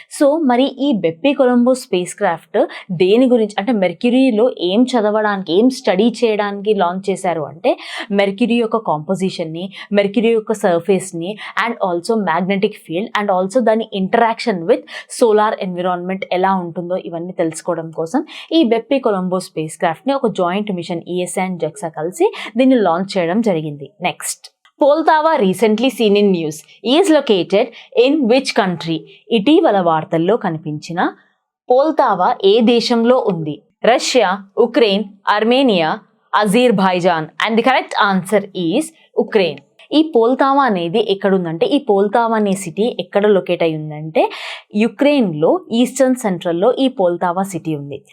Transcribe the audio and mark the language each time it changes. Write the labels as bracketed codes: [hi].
[te] So మరి ఈ బెప్పీ-కొలంబో space craft దేని గురించి అంటే మెర్క్యూరీలో ఏం చదవడానికి ఏం స్టడీ చేయడానికి లాంచ్ చేశారు అంటే మెర్క్యూరీ యొక్క కాంపోజిషన్ని, మెర్క్యూరీ యొక్క సర్ఫేస్ని and also magnetic field and also దాని [en] interaction with solar environment [te] ఎలా ఉంటుందో ఇవన్నీ తెలుసుకోవడం కోసం ఈ బెప్పీ-కొలంబో స్పేస్ క్రాఫ్ట్ని ఒక జాయింట్ మిషన్ ఈఎస్ఏ అండ్ జక్సా కలిసి దీన్ని లాంచ్ చేయడం జరిగింది. [en] Next, Poltava recently seen in news is located in which country? [te] ఇటీవల వార్తల్లో కనిపించిన పోల్తావా ఏ దేశంలో ఉంది? Russia, Ukraine, Armenia, Azerbaijan. [en] And the correct answer is Ukraine. [te] ఈ పోల్తావా అనేది ఎక్కడుందంటే ఈ పోల్తావా అనే సిటీ ఎక్కడ లొకేట్ అయి ఉందంటే యుక్రెయిన్లో ఈస్టర్న్ సెంట్రల్లో ఈ పోల్తావా సిటీ ఉంది.